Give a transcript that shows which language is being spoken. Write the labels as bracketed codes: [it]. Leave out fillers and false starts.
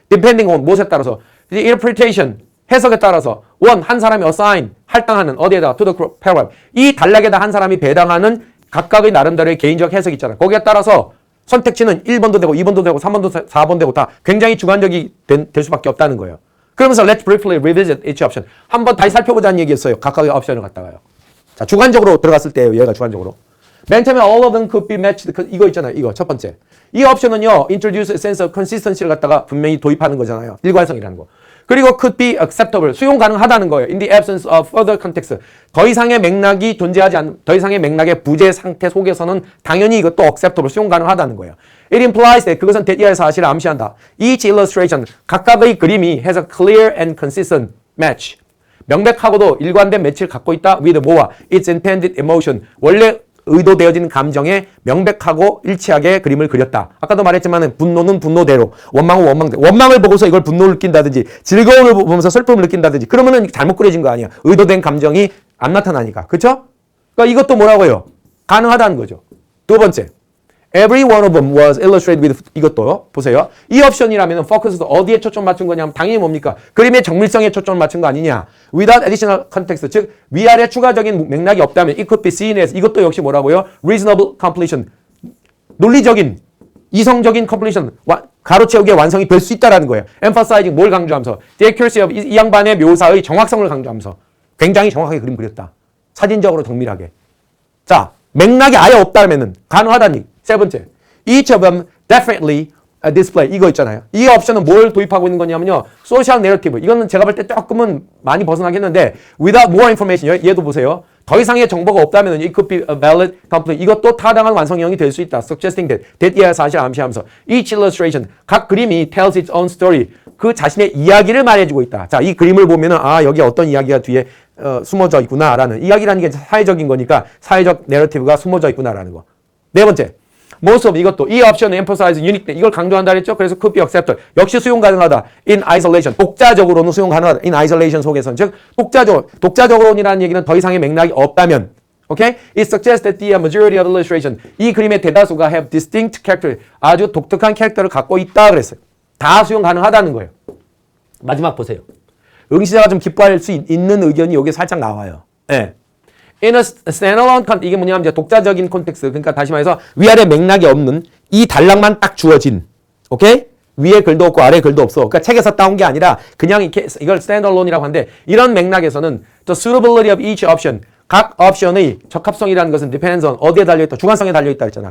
[en] Depending on [ko] 무엇에 따라서, [en] the interpretation, [ko] 해석에 따라서, 한 사람이 assign, 할당하는 어디에다 [en] to the paragraph, [ko] 이 단락에다 한 사람이 배당하는 각각의 나름대로의 개인적 해석이 있잖아요. 거기에 따라서 선택지는 1번도 되고 2번도 되고 3번도 4번 되고 다 굉장히 주관적이 될 수밖에 없다는 거예요. 그러면서 [en] let's briefly revisit each option. [ko] 한번 다시 살펴보자는 얘기였어요. 각각의 옵션을 갖다가요. 자, 주관적으로 들어갔을 때예요. 얘가 주관적으로. 맨 처음에 [en] all of them could be matched. [ko] 이거 있잖아요. 이거 첫 번째. 이 옵션은요, [en] introduce a sense of consistency [ko] 를 갖다가 분명히 도입하는 거잖아요. 일관성이라는 거. 그리고 [en] could be acceptable, [ko] 수용 가능하다는 거예요. [en] In the absence of further context. [ko] 더 이상의 맥락이 존재하지 않는, 더 이상의 맥락의 부재 상태 속에서는 당연히 이것도 acceptable, 수용 가능하다는 거예요. [en] It implies that, [ko] 그것은 대디아의 사실을 암시한다. [en] Each illustration, [ko] 각각의 그림이 [en] has a clear and consistent match. [ko] 명백하고도 일관된 매치를 갖고 있다. [en] with [ko] 뭐와? [en] its intended emotion. [ko] 원래 의도되어진 감정에 명백하고 일치하게 그림을 그렸다. 아까도 말했지만 분노는 분노대로, 원망은 원망대로. 원망을 보고서 이걸 분노를 느낀다든지 즐거움을 보면서 슬픔을 느낀다든지 그러면은 잘못 그려진 거 아니야. 의도된 감정이 안 나타나니까. 그렇죠? 그러니까 이것도 뭐라고요? 가능하다는 거죠. 두 번째. [en] Every one of them was illustrated with, [ko] 이것도 보세요. 이 옵션이라면 포커스도 어디에 초점 맞춘 거냐면 당연히 뭡니까? 그림의 정밀성에 초점을 맞춘 거 아니냐. [en] Without additional context, [ko] 즉 위아래 추가적인 맥락이 없다면 [en] it could be seen as, [ko] 이것도 역시 뭐라고요? [en] Reasonable completion, [ko] 논리적인, 이성적인 completion, 가로채우기의 완성이 될 수 있다는 거예요. [en] Emphasizing, [ko] 뭘 강조하면서? [en] The accuracy of, [ko] 이 양반의 묘사의 정확성을 강조하면서 굉장히 정확하게 그림 그렸다. 사진적으로 정밀하게. 자, 맥락이 아예 없다면은 가능하다는 얘기. [en] 세 번째, each of them definitely display, [ko] 이거 있잖아요. 이 옵션은 뭘 도입하고 있는 거냐면요, social narrative. 이거는 제가 볼 때 조금은 많이 벗어나겠는데 [en] without more information, [ko] 얘도 보세요. 더 이상의 정보가 없다면 [en] it could be a valid complete. [ko] 이것도 타당한 완성형이 될 수 있다. [en] suggesting that [ko] 이하의 사실을 암시하면서 [en] each illustration, [ko] 각 그림이 [en] tells its own story. [ko] 그 자신의 이야기를 말해주고 있다. 자, 이 그림을 보면은 여기 어떤 이야기가 뒤에 숨어져 있구나라는, 이야기라는 게 사회적인 거니까 사회적 내러티브가 숨어져 있구나라는 거. 네 번째, most of, 이것도 이 옵션은 [en] emphasize uniqueness, [ko] 이걸 강조한다 그랬죠. 그래서 [en] could be accepted, [ko] 역시 수용 가능하다. [en] in isolation, [ko] 독자적으로는 수용 가능하다. in isolation 속에서는, 즉 독자적으로라는 얘기는 더 이상의 맥락이 없다면, okay? [en] It suggests that the majority of illustration, [ko] 이 그림의 대다수가 [en] have distinct character, [ko] 아주 독특한 캐릭터를 갖고 있다 그랬어요. 다 수용 가능하다는 거예요. 마지막 보세요. 응시자가 좀 기뻐할 수 있는 의견이 여기 살짝 나와요. 네. [en] In a standalone context, [ko] 이게 뭐냐면 이제 독자적인 콘텍스트, 그러니까 다시 말해서 위아래 맥락이 없는 이 단락만 딱 주어진, 오케이? 위에 글도 없고 아래 글도 없어. 그러니까 책에서 따온 게 아니라 그냥 이걸 standalone이라고 하는데, 이런 맥락에서는 [en] the suitability of each option, [ko] 각 옵션의 적합성이라는 것은 [en] depends on, [ko] 어디에 달려있다? 주관성에 달려있다 했잖아.